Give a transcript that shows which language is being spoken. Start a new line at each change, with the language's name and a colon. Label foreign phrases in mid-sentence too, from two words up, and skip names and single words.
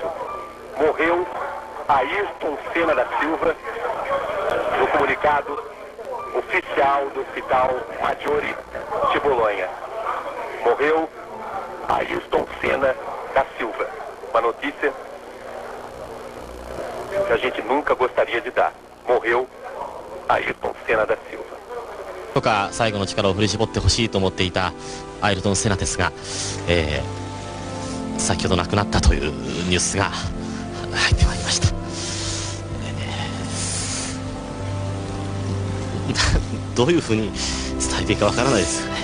Portuguese: Morreu Ayrton Senna da Silva, no comunicado oficial do Hospital Maggiore de Bolonha. Morreu Ayrton Senna da Silva. Uma notícia que a gente nunca gostaria de dar. Morreu Ayrton Senna da Silva.
Japanese: とか最後の力を振り絞ってほしいと思っていたアイルトン・セナですが、先ほど亡くなったというニュースが入ってまいりました。どういうふうに伝えていいかわからないですよね。